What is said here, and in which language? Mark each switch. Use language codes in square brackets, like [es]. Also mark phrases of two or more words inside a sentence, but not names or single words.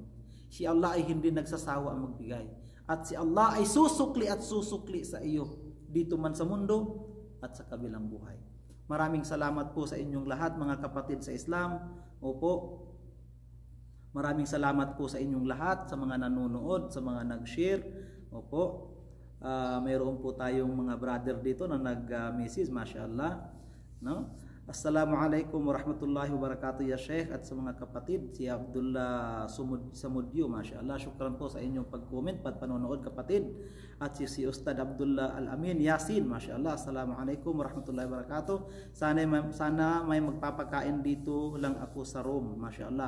[tl] Si Allah ay hindi nagsasawa magbigay. At si Allah ay susukli at susukli sa iyo dito man sa mundo at sa kabilang buhay. Maraming salamat po sa inyong lahat mga kapatid sa Islam. Opo. Maraming salamat po sa inyong lahat, sa mga nanonood, sa mga nag-share. Opo. mayroon po tayong mga brother dito na nag-message, mashallah, no? [ar] السلام عليكم ورحمة الله وبركاته يا شيخ, [tl] at sa mga kapatid, si Abdullah Samudyo, mashallah, syukran po sa inyong pag-comment at panonood kapatid, at si Ustad Abdullah Al-Amin Yasin, mashallah, [ar] السلام عليكم ورحمة الله وبركاته. [tl] Sana may magpapakain dito lang ako sa Rome, mashallah.